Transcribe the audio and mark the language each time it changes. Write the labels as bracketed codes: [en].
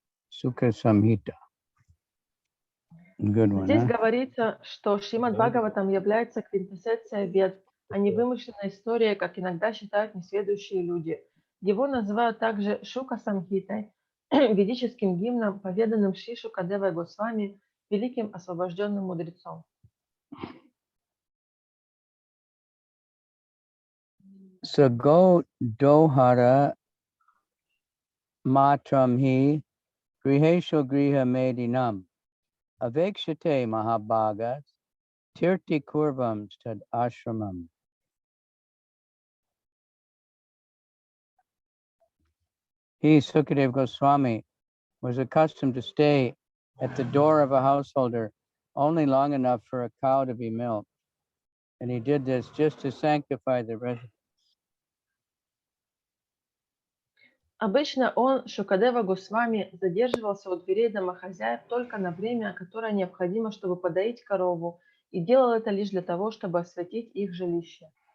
[en] Sukha Samhita. Good one, [ru] Здесь huh? говорится, что Шримад Бхагаватам является квинтэссенцией Вед, а не вымышленная история, как иногда считают несведущие люди. Его называют также Шука Самхитой, ведическим гимном, поведанным Шри Шукадевой Госвами, великим освобожденным мудрецом. [sa] Sago dohara matram hi grihesho griha medinam avekshate mahabhagas tirti kurvam tad ashramam. [en] He, Sukadeva Goswami, was accustomed to stay at the door of a householder only long enough for a cow to be milked, and he did this just to sanctify the residence. [ru] Обычно он, Шукадева Госвами, задерживался у дверей домохозяев только на время, которое необходимо, чтобы подоить корову, и делал это лишь для того, чтобы осветить их жилище.